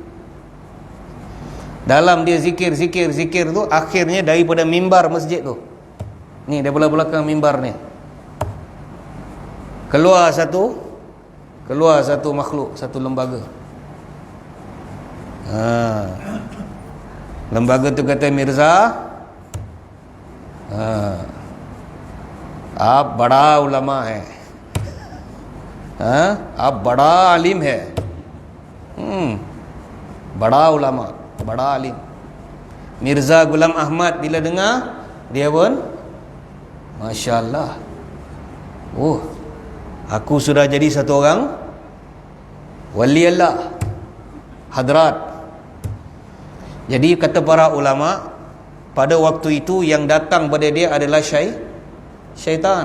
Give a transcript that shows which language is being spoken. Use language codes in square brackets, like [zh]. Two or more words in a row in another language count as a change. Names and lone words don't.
[ms] Dalam dia zikir tu, akhirnya daripada mimbar masjid tu, ni daripada belakang mimbar ni, keluar satu makhluk, satu lembaga. Lembaga tu kata, Mirza, [ur] آپ بڑا علما ہے، آپ بڑا عالم ہے، بڑا علما، بڑا عالم. [ms] Mirza Ghulam Ahmad bila dengar, dia pun [ar] ما شاء الله, [ms] aku sudah jadi satu orang [ar] ولي الله, [ms] hadrat. Jadi kata para ulama, pada waktu itu yang datang pada dia adalah syaitan.